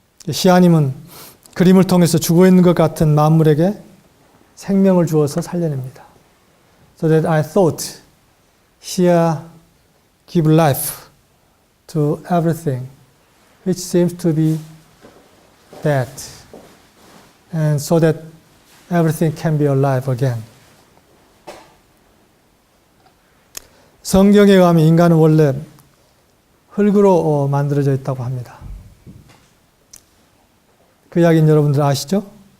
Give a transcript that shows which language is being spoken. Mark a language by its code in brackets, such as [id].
[ko] 시아님은 그림을 통해서 죽어 있는 것 같은 만물에게 생명을 주어서 살려냅니다. [en] So that I thought here give life to everything which seems to be dead, and so that everything can be alive again. [ko] 성경에 의하면 인간은 원래 흙으로 만들어져 있다고 합니다. 그 이야기는 여러분들 아시죠?